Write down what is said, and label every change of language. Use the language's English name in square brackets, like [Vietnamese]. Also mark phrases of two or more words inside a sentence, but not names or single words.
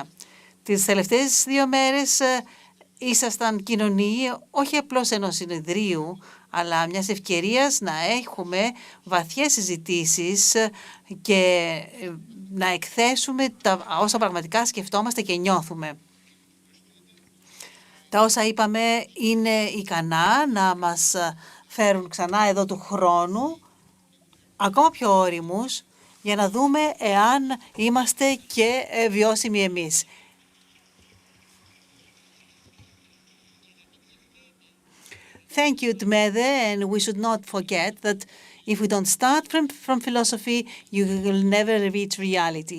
[Greek] Τις τελευταίες 2 μέρες ήσασταν κοινωνοί όχι απλώς ενός συνεδρίου, αλλά μιας ευκαιρίας να έχουμε βαθιές συζητήσεις και να εκθέσουμε όσα πραγματικά σκεφτόμαστε και νιώθουμε. Τα όσα είπαμε είναι ικανά να μας φέρουν ξανά εδώ του χρόνου, ακόμα πιο όριμους, για να δούμε εάν είμαστε και βιώσιμοι εμείς. [English] Thank you, Tmede, and we should not forget that if we don't start from philosophy, you will never reach reality.